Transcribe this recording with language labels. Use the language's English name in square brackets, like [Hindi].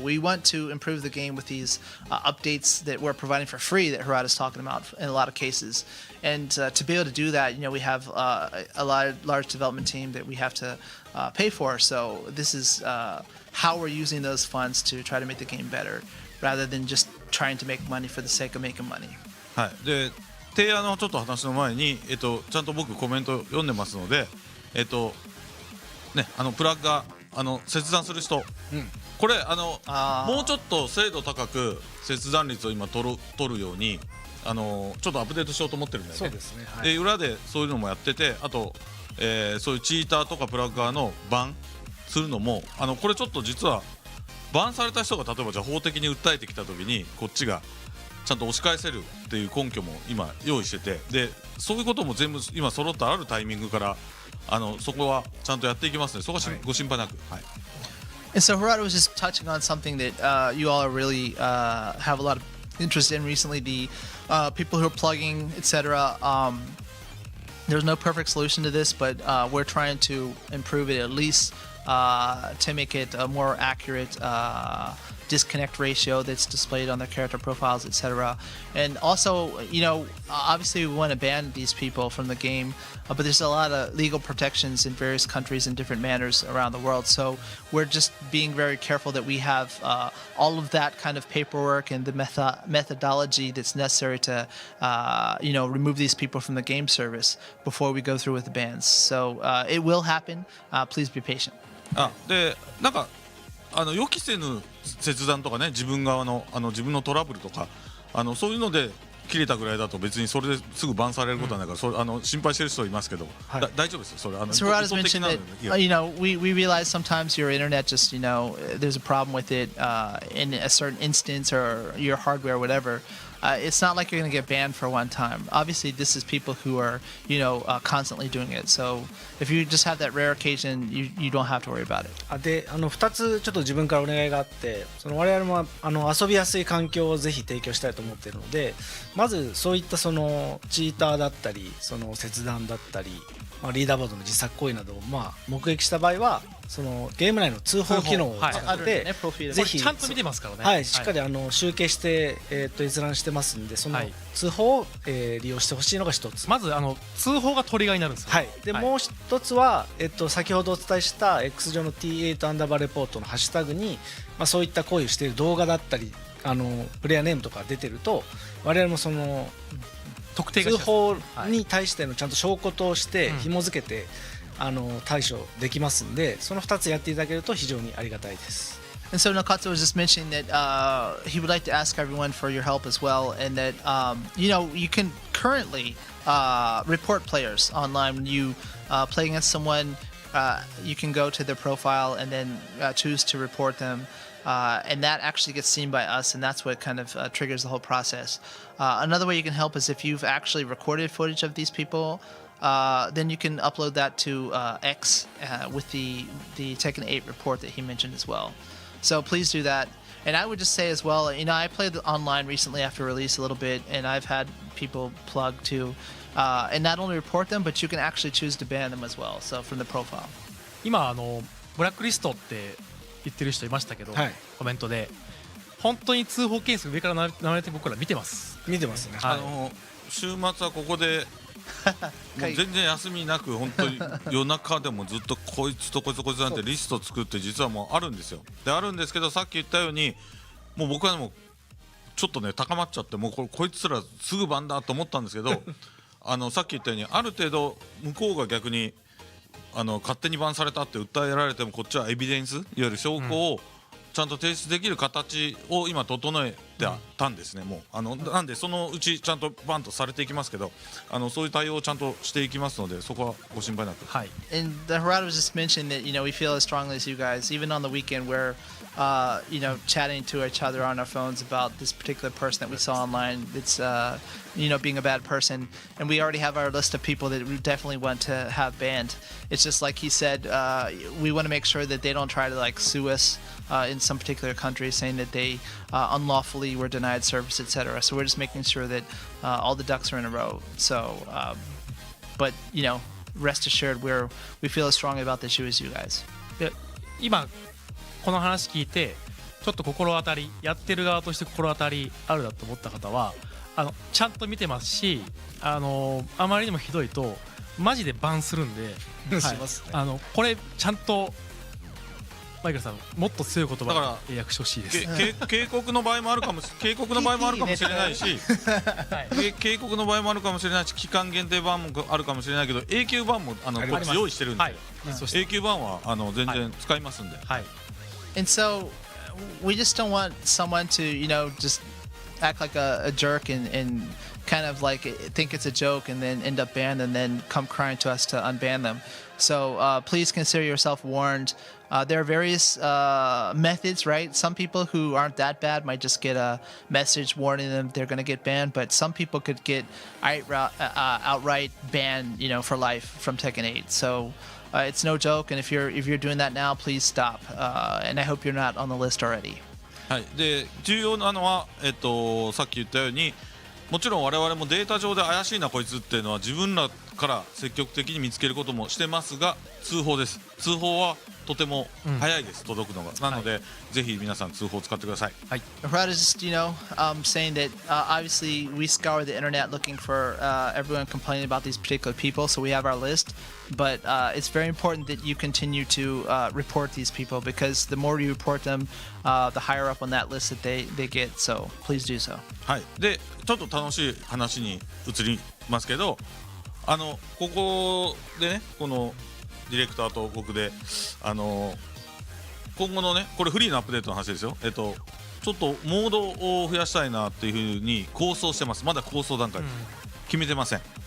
[English] We want to improve the game with these updates that we're providing for free that Harada's talking about in a lot of cases. And to be able to do that, we have a large development team that we have to pay for. So this is how we're using those funds to try to make the game better, rather than just trying to make money for the sake of making money. [Japanese] はい。で提案のちょっと話の前に、ちゃんと僕コメント読んでますので、プラグが切断する人、これもうちょっと精度高く切断率を今取るようにちょっとアップデートしようと思ってるんだよね。そうですね、はい、で裏でそういうのもやってて、あと、そういうチーターとかプラッガーのバンするのもこれちょっと実はバンされた人が例えばじゃあ法的に訴えてきた時にこっちがちゃんと押し返せるっていう根拠も今用意してて、でそういうことも全部今揃ったあるタイミングからそこはちゃんとやっていきますので、そこはご心配なく。はい。 [English] And so Harada was just touching on something that you all really have a lot of interest in recently, the people who are plugging, etc. There's no perfect solution to this, but we're trying to improve it at least to make it a more accurate disconnect ratio that's displayed on their character profiles, etc. And also, obviously we want to ban these people from the game, but there's a lot of legal protections in various countries in different manners around the world. So we're just being very careful that we have all of that kind of paperwork and the methodology that's necessary to, remove these people from the game service before we go through with the bans. So it will happen. Please be patient. [Japanese] でなんか予期せぬ切断とかね、自分側の自分のトラブルとかそういうので切れたぐらいだと別にそれですぐバンされることはないから、心配してる人いますけど、大丈夫ですよそれ。 [English] So Rada's mentioned that we realize sometimes your internet just there's a problem with it in a certain instance or your hardware or whatever. It's not like you're going to get banned for one time. Obviously, this is people who are, constantly doing it. So if you just have that rare occasion, you don't have to worry about it. [Japanese] で2つちょっと自分からお願いがあって、我々も遊びやすい環境をぜひ提供したいと思っているので、まずそういったチーターだったり切断だったり、リーダーボードの自作行為などを目撃した場合はゲーム内の通報機能を使ってぜひちゃんと見てますからね、はい、しっかり集計して、閲覧してますんで、その通報を、利用してほしいのが一つ。まず通報がトリガーになるんですよ、はい、でもう一つは、先ほどお伝えした X 上の T8 アンダーバーレポートのハッシュタグに、そういった行為をしている動画だったりプレイヤーネームとか出てると、我々も特定が通報に対してのちゃんと証拠として紐付けて、対処できますんで、その2つやっていただけると非常にありがたいです。 [English] And so Nakatsu was just mentioning that he would like to ask everyone for your help as well, and that you can currently report players online. When you play against someone, you can go to their profile and then choose to report them. And that actually gets seen by us, and that's what kind of triggers the whole process. Another way you can help is if you've actually recorded footage of these people, then you can upload that to X with the Tekken 8 report that he mentioned as well. So please do that. And I would just say as well, I played online recently after release a little bit, and I've had people plug too, and not only report them, but you can actually choose to ban them as well. So from the profile. [Japanese] 今ブラックリストって言ってる人いましたけど、コメントで本当に通報件数上から流れて僕ら見てますね。週末はここでもう全然休みなく本当に夜中でもずっとこいつとこいつとこいつなんてリスト作って実はもうあるんですよ。であるんですけど、さっき言ったようにもう僕はもうちょっとね高まっちゃって、もうこいつらすぐバンだと思ったんですけどさっき言ったようにある程度向こうが逆に勝手にバンされたって訴えられても、こっちはエビデンスいわゆる証拠をちゃんと提出できる形を今整えてたんですね。もうなんでそのうちちゃんとバンとされていきますけど、そういう対応をちゃんとしていきますので、そこはご心配なく。はい。 [English] And Harada was just mentioning that we feel as strongly as you guys, even on the weekend where chatting to each other on our phones about this particular person that we saw online that's being a bad person, and we already have our list of people that we definitely want to have banned. It's just like he said, we want to make sure that they don't try to sue us in some particular country saying that they unlawfully were denied service, etc. So we're just making sure that all the ducks are in a row. So but rest assured we feel as strongly about the issue as you guys. [Japanese] で今この話聞いてちょっと心当たり、やってる側として心当たりあるだと思った方はちゃんと見てますし、あまりにもひどいとマジでバンするんで、これちゃんとマイケルさんもっと強い言葉で訳してほしいです。警告の場合もあるかもしれないし警告の場合もあるかもしれないし、期間限定版もあるかもしれないけど、永久版もこっち用意してるんで、永久版は全然使いますんで。 [English] And so we just don't want someone to just act like a jerk and kind of think it's a joke and then end up banned and then come crying to us to unban them. So please consider yourself warned. There are various methods, right? Some people who aren't that bad might just get a message warning them they're going to get banned, but some people could get outright banned, for life from Tekken 8. So it's no joke, and if you're doing that now, please stop. And I hope you're not on the list already. [Japanese] はい、で重要なのは、さっき言ったようにもちろん我々もデータ上で怪しいなこいつっていうのは自分らから積極的に見つけることもしてますが、通報です。通報はとても早いです、届くのが。なので、ぜひ皆さん通報を使ってください。 [English] Rod is just, saying that obviously we scour the internet looking for everyone complaining about these particular people, so we have our list. But it's very important that you continue to report these people because the more you report them, the higher up on that list that they get. So please do so. [Japanese] はい。で、ちょっと楽しい話に移りますけど、ここでね、このディレクターと僕で、今後のね、これフリーのアップデートの話ですよ。ちょっとモードを増やしたいなっていうふうに構想してます。まだ構想段階、決めてません。